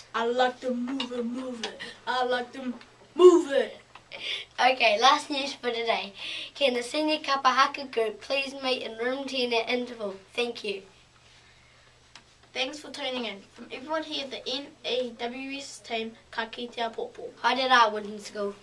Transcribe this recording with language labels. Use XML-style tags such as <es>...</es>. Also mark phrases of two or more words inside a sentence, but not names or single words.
<en>I like to move it. I like to move it. Okay, last news for today. Can the senior kapahaka group please meet in room 10 at interval? Thank you. Thanks for tuning in. From everyone here at the N.E.W.S team,</en> <mi>ka kite a popo. Haere rā, WINTON School.</mi>